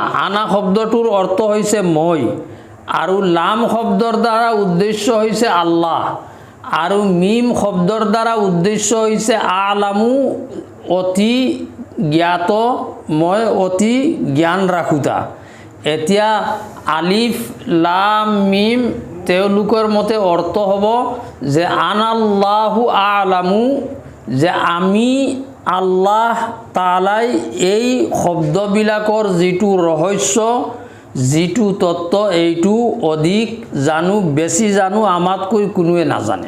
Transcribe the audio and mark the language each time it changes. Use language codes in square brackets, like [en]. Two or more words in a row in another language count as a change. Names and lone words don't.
[as] আনা শব্দটোৰ অৰ্থ হৈছে মই, আৰু লাম শব্দৰ দ্বাৰা উদ্দেশ্য হৈছে আল্লাহ, আৰু মিম শব্দৰ দ্বাৰা উদ্দেশ্য হৈছে আলামু, অতি জ্ঞাত, মই অতি জ্ঞান ৰাখোতা। এতিয়া [ar] ألف لام ميم [as] তেওঁলোকৰ মতে অৰ্থ হ'ব যে [ar] أنا الله أعلم, [as] যে আমি আল্লাহ তাআলাই এই শব্দবিলাকৰ যিটো ৰহস্য, যিটো তত্ত্ব এইটো অধিক জানো, বেছি জানো, আমাতকৈ কোনোৱে নাজানে।